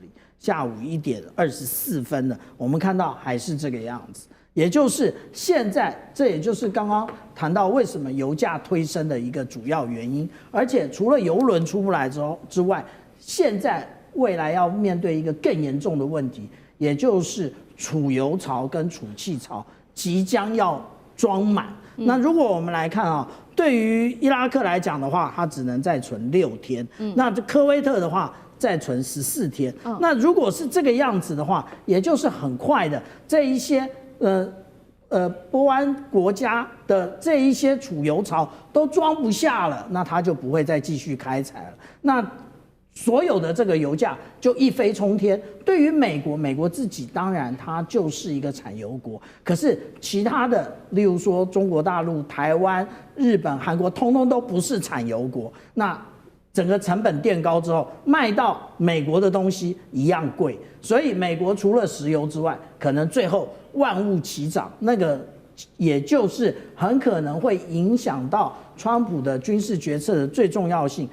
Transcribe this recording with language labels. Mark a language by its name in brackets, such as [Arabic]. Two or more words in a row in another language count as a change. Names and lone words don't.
[Chinese] 下午1點24分了，我們看到還是這個樣子，也就是現在，這也就是剛剛談到為什麼油價推升的一個主要原因。而且除了油輪出不來之外，現在未來要面對一個更嚴重的問題，也就是儲油槽跟儲氣槽即將要裝滿。那如果我們來看啊，對於伊拉克來講的話，它只能再存6天。那科威特的話，再存14天。那如果是這個樣子的話，也就是很快的這一些波灣國家的這一些儲油槽都裝不下了，那它就不會再繼續開採了。那所有的這個油價就一飛沖天。對於美國自己當然它就是一個產油國，可是其他的，例如說中國大陸、台灣、日本、韓國，通通都不是產油國。那整個成本墊高之後，賣到美國的東西一樣貴，所以美國除了石油之外，可能最後萬物齊漲，那個也就是很可能會影響到川普的軍事決策的最重要性。